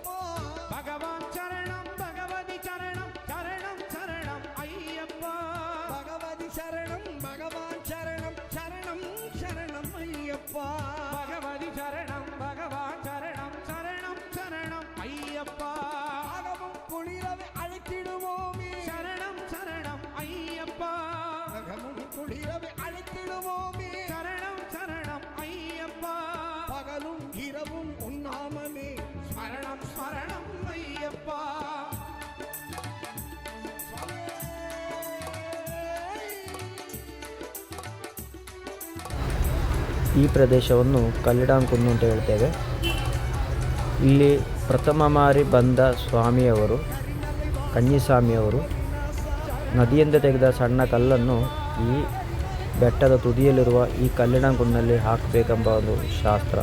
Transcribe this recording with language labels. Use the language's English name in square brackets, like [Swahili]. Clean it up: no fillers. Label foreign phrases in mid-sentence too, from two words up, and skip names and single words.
[Sanskrit] ಭಗವಾನ್ ಶರಣಂ ಭಗವತಿ ಶರಣಂ ಶರಣಂ ಶರಣಂ ಅಯ್ಯಪ್ಪ ಭಗವತಿ ಶರಣಂ ಭಗವಾನ್ ಶರಣಂ ಶರಣಂ ಶರಣಂ ಅಯ್ಯಪ್ಪ ಭಗವತಿ ಶರಣಂ ಭಗವಾನ್ ಶರಣಂ ಶರಣಂ ಶರಣಂ ಅಯ್ಯಪ್ಪ [Tamil] அகமும் குளிரவை அழைத்திடுவோமே [Sanskrit] ಶರಣಂ ಶರಣಂ ಅಯ್ಯಪ್ಪ [Tamil] அகமும் குளிரவை அழைத்திடுவோமே [Sanskrit] ಶರಣಂ ಶರಣಂ ಅಯ್ಯಪ್ಪ [Tamil] பகலும் இரவும் உன்னாமமே [Sanskrit] ಸ್ಮರಣಂ ಸ್ಮರಣಂ ಅಯ್ಯಪ್ಪ [Kannada] ಈ ಪ್ರದೇಶವನ್ನು ಕಲ್ಲಿಡಾಂಕುನ್ನು ಅಂತ ಹೇಳ್ತೇವೆ. ಇಲ್ಲಿ ಪ್ರಥಮ ಮಾರಿ ಬಂದ ಸ್ವಾಮಿಯವರು ಕನ್ನಿಸ್ವಾಮಿಯವರು ನದಿಯಿಂದ ತೆಗೆದ ಸಣ್ಣ ಕಲ್ಲನ್ನು ಈ ಬೆಟ್ಟದ ತುದಿಯಲ್ಲಿರುವ ಈ ಕಲ್ಲಿಡಾಂಕುನ್ನಲ್ಲಿ ಹಾಕಬೇಕೆಂಬ ಒಂದು ಶಾಸ್ತ್ರ.